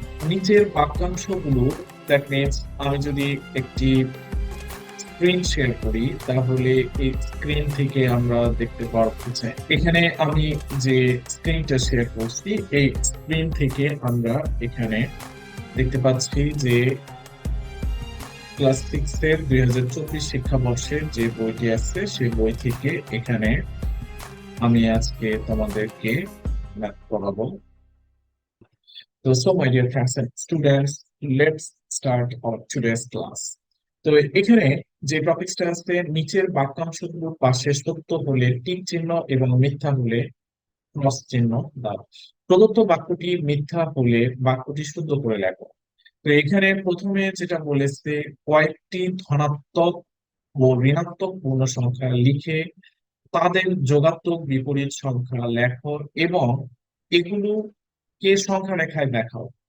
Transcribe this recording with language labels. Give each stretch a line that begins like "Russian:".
Bangla: নিচের বাক্যাংশগুলো,
English: that means
Bangla: আমি যদি একটি স্ক্রিন শেয়ার করি তাহলে এই স্ক্রিন থেকে আমরা দেখতে পারবো যে এখানে আমি যে স্ক্রিনটা শেয়ার করছি এই স্ক্রিন থেকে আমরা এখানে দেখতে পাচ্ছি যে ক্লাস 6 এর 2024 শিক্ষাবর্ষের যে বইটি আছে সেই বই থেকে এখানে আমি আজকে তোমাদেরকে ম্যাথ পড়াবো।
English: So my dear friends and students, let's start our today's class.
Bangla: তো এখানে যে টপিকসটা আছে, নিচের বাক্যাংশগুলোর পাশে সত্য হলে টিক চিহ্ন এবং মিথ্যা হলে ক্রস চিহ্ন দাও। প্রদত্ত বাক্যটি মিথ্যা হলে বাক্যটি শুদ্ধ করে লেখো। তো এখানে প্রথমে যেটা বলেছে, কয়েকটি ধনাত্মক ও ঋণাত্মক পূর্ণ সংখ্যা লিখে তাদের যোগাত্মক বিপরীত সংখ্যা লেখো এবং এগুলো কে সংখ্যা রেখায় দেখাও।